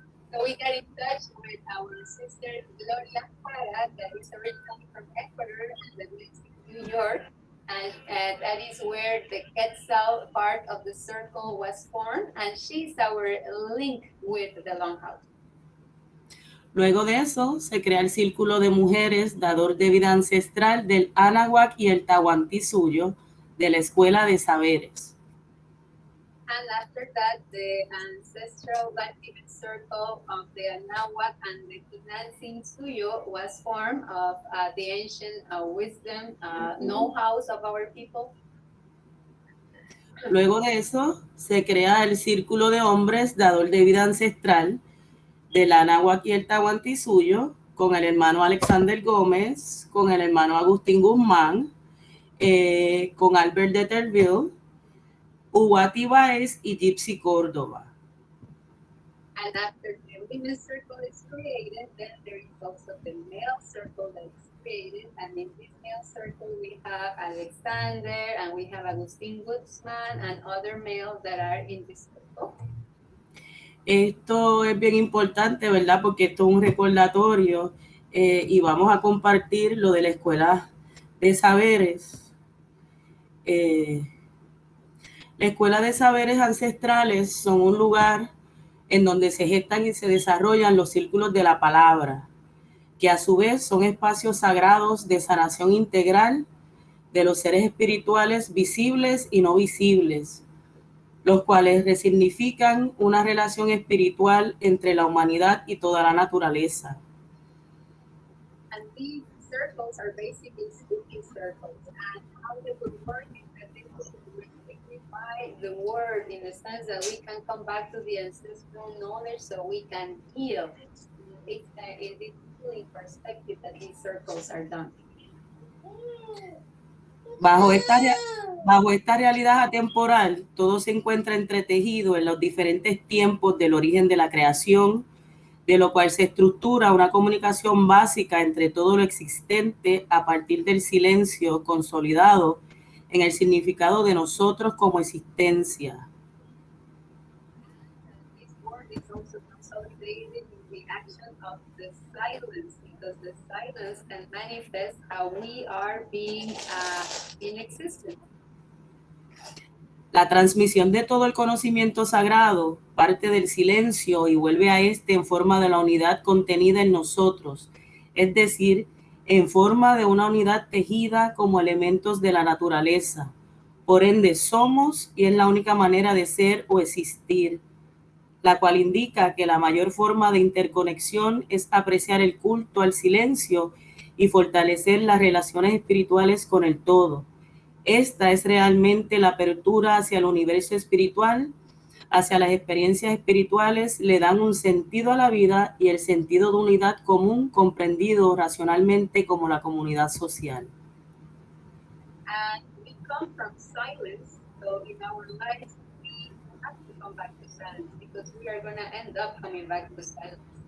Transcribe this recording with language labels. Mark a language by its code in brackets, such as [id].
[en] So we got in touch with our sister Gloria Jara, that is originally from Ecuador and that lives in New York. And that is where the Quetzal part of the circle was formed, and she's our link with the longhouse. [es] Luego de eso, se crea el círculo de mujeres dador de vida ancestral del Anáhuac y el Tahuantinsuyo de la Escuela de Saberes. [en] And after that, the ancestral life-giving circle of the Anáhuac and the Katsitonsariio was formed of the ancient wisdom know-hows of our people. [es] Luego de eso, se crea el círculo de hombres dador de vida ancestral del Anáhuac y el Tahuantinsuyo, con el hermano Alexander Gómez, con el hermano Agustín Guzmán, con Albert de Terville, Uwati Baez y Gypsy Córdoba. [en] And after the women's circle is created, then there is also the male circle that is created. And in this male circle, we have Alexander and we have Agustín Guzmán and other males that are in this circle. [es] Esto es bien importante, ¿verdad? Porque esto es un recordatorio y vamos a compartir lo de la Escuela de Saberes. La Escuela de Saberes Ancestrales son un lugar en donde se gestan y se desarrollan los círculos de la palabra, que a su vez son espacios sagrados de sanación integral de los seres espirituales visibles y no visibles, los cuales resignifican una relación espiritual entre la humanidad y toda la naturaleza. [en] And these circles are basically speaking circles, and how they would work is that they would reunify the word in the sense that we can come back to the ancestral knowledge so we can heal. It's in this healing perspective that these circles are done. [es] Bajo esta realidad atemporal, todo se encuentra entretejido en los diferentes tiempos del origen de la creación, de lo cual se estructura una comunicación básica entre todo lo existente a partir del silencio consolidado en el significado de nosotros como existencia. [en] This word is also consolidated in the action of the silence, because the silence can manifest how we are being in existence. [es] La transmisión de todo el conocimiento sagrado parte del silencio y vuelve a este en forma de la unidad contenida en nosotros, es decir, en forma de una unidad tejida como elementos de la naturaleza. Por ende, somos y es la única manera de ser o existir, la cual indica que la mayor forma de interconexión es apreciar el culto al silencio y fortalecer las relaciones espirituales con el todo. Esta es realmente la apertura hacia el universo espiritual, hacia las experiencias espirituales, le dan un sentido a la vida y el sentido de unidad común comprendido racionalmente como la comunidad social. [en] And we come from silence, so in our lives we have to come back to silence because we are going to end up coming back to silence.